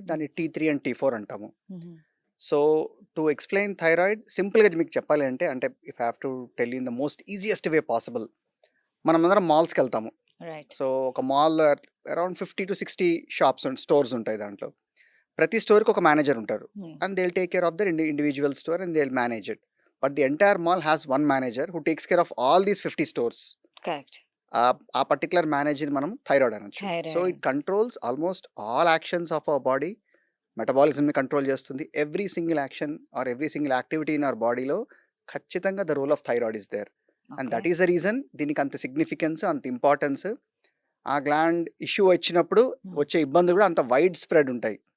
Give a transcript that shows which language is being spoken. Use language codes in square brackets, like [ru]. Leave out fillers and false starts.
[te] దాన్ని T3 and T4 అంటాము. హుహు. [en] so, to explain thyroid [te] సింపుల్‌గా మీకు చెప్పాలి అంటే [en] If I have to tell you in the most easiest way possible. [te] మనమందరం మాల్స్‌కెళ్తాము. [en] Right. [te] సో, ఒక మాల్‌లో అరౌండ్ 50-60 షాప్స్ అండ్ స్టోర్స్ ఉంటాయి దాంట్లో. ప్రతి స్టోర్‌కి ఒక మేనేజర్ ఉంటారు. హ్మ్. [en] And they'll take care of their individual store and they'll manage it. But the entire mall has one manager who takes care of all these 50 stores. Correct. [te] ఆ particular మేనేజర్‌ని మనం థైరాయిడ్ అనొచ్చు. So, [en] Thyroid. It controls almost all actions of our body. [te] మెటబాలిజంని control చేస్తుంది. [en] Every single action or every single activity in our బాడీలో ఖచ్చితంగా the role of thyroid is there. And okay. That is the reason [te] దీనికి అంత significance, అంత importance. ఆ gland issue వచ్చినప్పుడు వచ్చే ఇబ్బందులు కూడా అంత వైడ్ స్ప్రెడ్ ఉంటాయి.